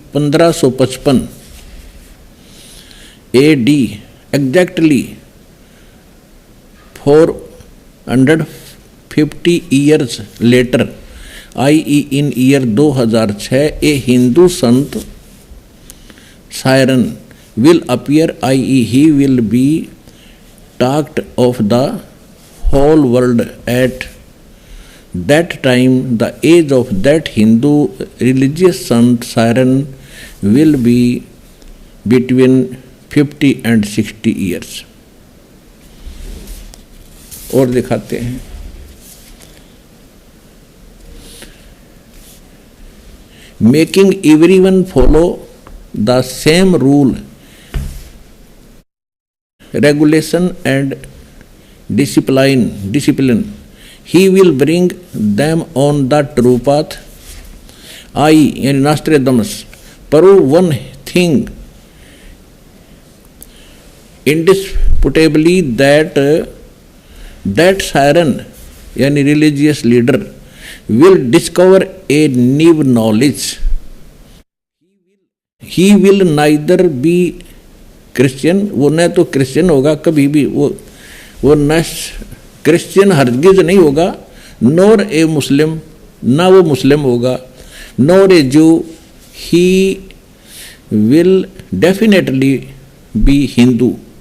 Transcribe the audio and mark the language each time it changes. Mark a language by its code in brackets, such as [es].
[en] 1555 AD exactly 450 years later i.e. In year 2006 a Hindu sant Siren will appear, i.e. he will be talked of the whole world at that time. The age of that Hindu religious sant Siren will be between 50 and 60 years. [hi] और दिखाते हैं, [en] making everyone follow the same rule, regulation and discipline. He will bring them on the true path. I, in Nostradamus, prove one thing indisputably, that Siren, yani religious leader, will discover a new knowledge. He will neither be Christian, [hi] वो न तो Christian होगा कभी भी, वो न Christian हरगिज नहीं होगा, [en] nor a Muslim, [hi] ना वो मुस्लिम होगा, [en] Nor a Jew, he will definitely be Hindu.